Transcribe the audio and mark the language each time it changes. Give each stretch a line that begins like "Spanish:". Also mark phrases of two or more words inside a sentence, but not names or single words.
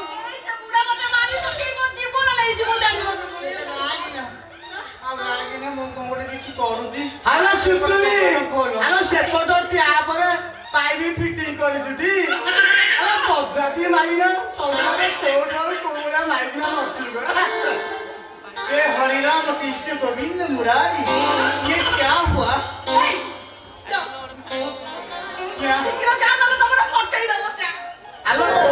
Odia: ଆଲୋ ସୁତୁଲି ଆଲୋ ସେପଟ ଟ୍ୟାପରେ ପାଇପି ଫିଟିଂ କରିଛୁ ଟି ଆଲୋ ପଜାତି ମାଇନା ସବୁବେଳେ ତୋଠାରୁ କୋଉଭଳିଆ ମାଇକିନା ନଥିବ ଏ ହରିରାମ କୃଷ୍ଣ ଗୋବିନ୍ଦ ମୁରାरी
Hindi: ये क्या हुआ क्या
Odia: ଆଲୋ